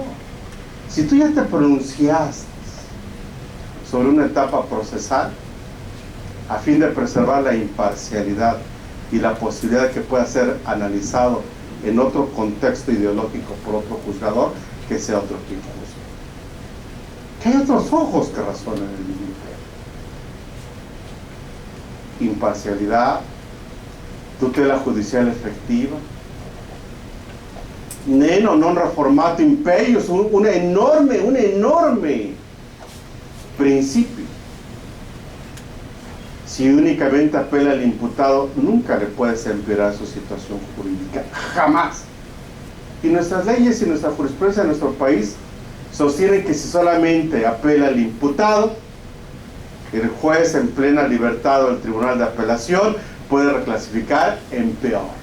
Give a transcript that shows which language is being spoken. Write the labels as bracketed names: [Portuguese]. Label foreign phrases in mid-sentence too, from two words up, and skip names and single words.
[Spanish] Si tú ya te pronunciaste sobre una etapa procesal, a fin de preservar la imparcialidad y la posibilidad de que pueda ser analizado en otro contexto ideológico por otro juzgador, que sea otro quien juzgue. Que hay otros ojos que razonen en el mismo tema. Imparcialidad, tutela judicial efectiva, [Latin] neno non reformato imperius, [Spanish] un enorme principio. Si únicamente apela al imputado, nunca le puedes empeorar su situación jurídica, jamás. Y nuestras leyes y nuestra jurisprudencia en nuestro país sostienen que si solamente apela al imputado, el juez en plena libertad o el tribunal de apelación puede reclasificar en peor.